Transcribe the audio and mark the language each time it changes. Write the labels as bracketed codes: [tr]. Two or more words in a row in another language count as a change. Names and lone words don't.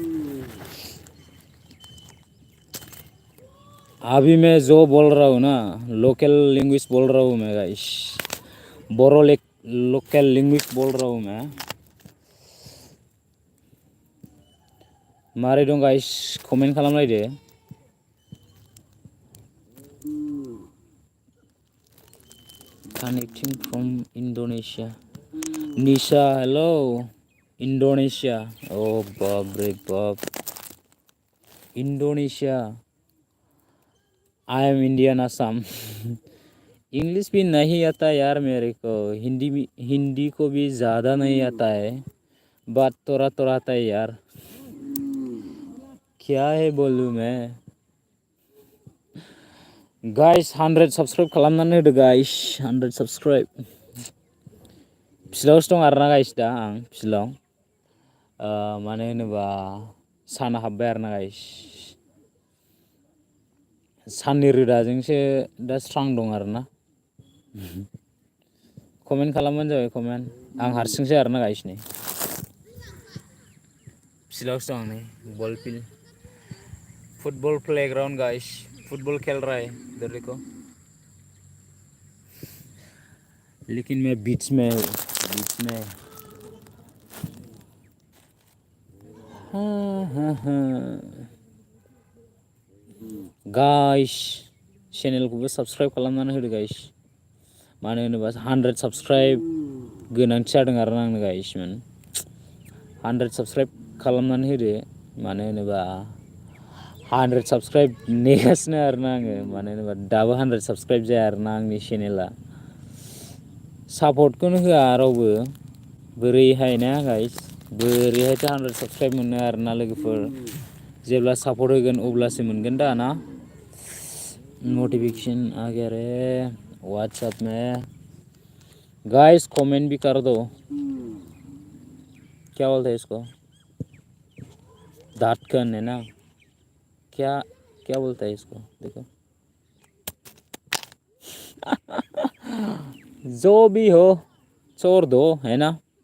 [hi] अभी मैं जो बोल रहा हूँ ना [en] local language [hi] बोल रहा हूँ मैं गाइस. बोरो [en] local language [hi] बोल रहा हूँ मैं. [brx] मारे दं गाइस कमेंट खालामलायदो. [en] Connecting from Indonesia. Nisha, hello. Indonesia. [hi] Oh, बाप रे बाप. [en] Indonesia. I am Indian Assam. [hi] इंग्लिश भी नहीं आता यार मेरे को. हिंदी को भी ज़्यादा नहीं आता है. बात थोड़ा आता है यार. क्या है बोलूँ मैं. [brx] गाइस 100 सब्सक्राइब खालामनानै होदो गाइस 100 सब्सक्राइब. फिल्डआवसो दं आरोना गाइस दा आं फिल्डआव. मानो होनोबा साना हाबबाय आरोना गाइस. साननि रोदाजोंसो दा स्रां दं आरोना. कमेन्ट खालामबानो जाबाय कमेन्ट. आं हारसिंसो आरोना गाइस नै फिल्डआवसो दं आं नै [en] ball field. football playground guys. [hi] फुटबल खेल रहा है इधर देखो. लेकिन मैं बीच में हूँ. [brx] गाइस चेनेलखौबो साबस्क्राइब खालामनानै होदो गाइस मानो होनोबा 100 साबस्क्राइब गोनांथि जादों आरो आंनो गाइसमोन 100 साबस्क्राइब खालामनानै होदो मानो होनोबा 100 साबस्क्राइब नेगासिनो आरोना आङो मानो होनोबा दाबो 100 साबस्क्राइब जाया आरोना आंनि चेनेला सापर्टखौनो होआ रावबो बोरैहाय ना गाइस बोरैहायथ' 100 साबस्क्राइब मोनो आरोना लोगोफोर जेब्ला सापर्ट होगोन अब्लासो मोनगोन दा ना [hi] नोटिफिकेशन आ गया रे व्हाट्सएप में गाइस कमेंट भी कर दो क्या बोलते हैं इसको धाटकन है ना क्या क्या बोलता है इसको देखो जो भी हो छोड़ दो है ना